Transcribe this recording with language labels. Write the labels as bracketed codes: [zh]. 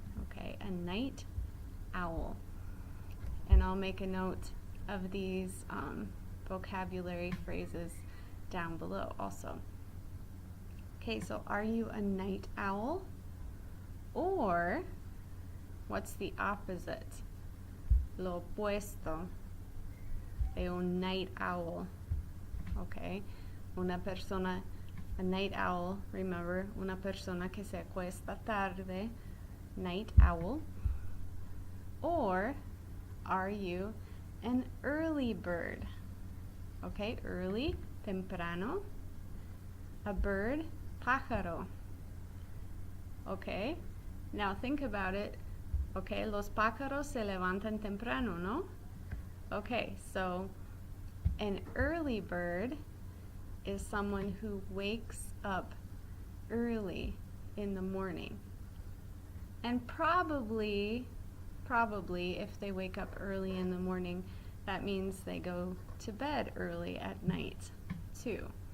[en] Okay, a night owl. And I'll make a note of these vocabulary phrases down below also. Okay, so are you a night owl? Or what's the opposite? [es] Lo opuesto de un night owl. Okay. Una persona, a night owl, remember, una persona que se acuesta tarde, night owl. [en] Or are you an early bird? Okay, early, temprano. A bird, pájaro. Okay, now think about it. [es] Okay, los pájaros se levantan temprano, no? [en] Okay, so an early bird is someone who wakes up early in the morning. And probably if they wake up early in the morning, that means they go to bed early at night too.